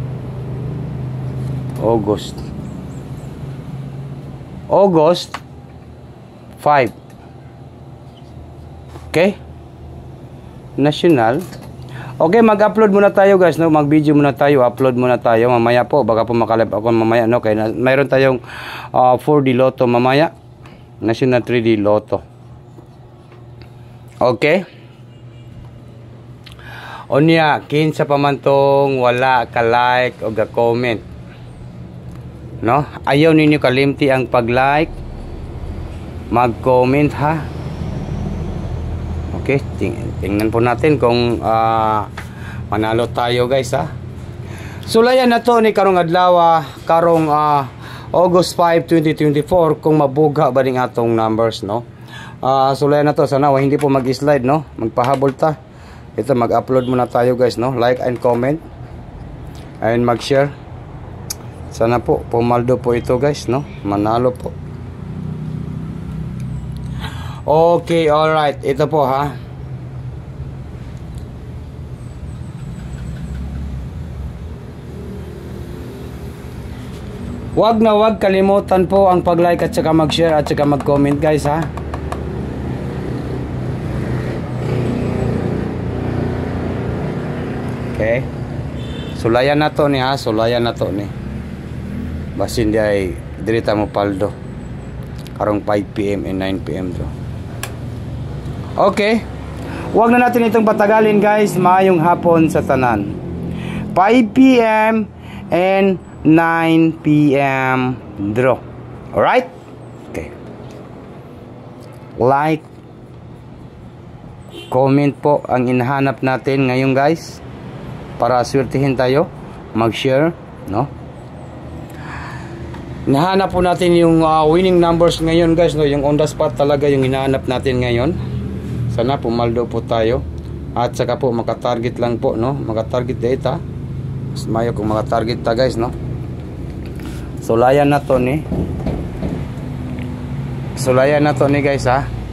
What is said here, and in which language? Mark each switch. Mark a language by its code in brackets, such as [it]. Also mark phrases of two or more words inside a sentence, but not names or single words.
[en] August 5. Okay? National. [tl] Okay, mag-upload muna tayo guys, no? Mag-video muna tayo, upload muna tayo mamaya po, baka po makalip ako mamaya, no? Kaya mayroon tayong 4D Lotto mamaya. [en] National 3D Lotto. Okay? [ceb] Onya, kinsa pa man tong wala ka like o ga comment, no? Ayaw ninyo kalimti ang pag-like, mag-comment ha. [tl] Okay, tingnan po natin kung manalo tayo guys ha. [ceb] Sulayan na to ni karong adlaw, karong August 5, 2024 kung mabugha ba ning atong numbers, no. Sulayan na to, [tl] sana hindi po mag-slide, no. [ceb] Magpahabol ta. [tl] Ito, mag-upload muna tayo guys, no. [en] Like and comment and mag-share. [tl] Sana po pumaldo po ito guys, no. Manalo po. Okay, alright. Ito po ha. Wag na wag kalimutan po ang pag-like at saka mag-share at saka mag-comment guys ha. Okay. [ceb] Sulayan na to ni ha. Sulayan na to ni. Basin di ay dirita mo paldo karong [en] 5 PM and 9 PM [ceb] to. [tl] Okay, wag na natin itong patagalin guys. [ceb] Maayong hapon sa tanan. [en] 5 PM and 9 PM draw. [ceb] Alright? Okay. [tl] Like, comment po ang inahanap natin ngayon guys, para swertihin tayo. Mag-share, no. Nahanap po natin yung winning numbers ngayon guys, no. Yung [en] on the spot [tl] talaga yung hinahanap natin ngayon. Sana pumaldo po tayo. At saka po makatarget lang po, no. [ceb] Makatarget data. Mas mayo kung makatarget ta guys, no. Sulayan na to ni. Sulayan na to ni guys ha.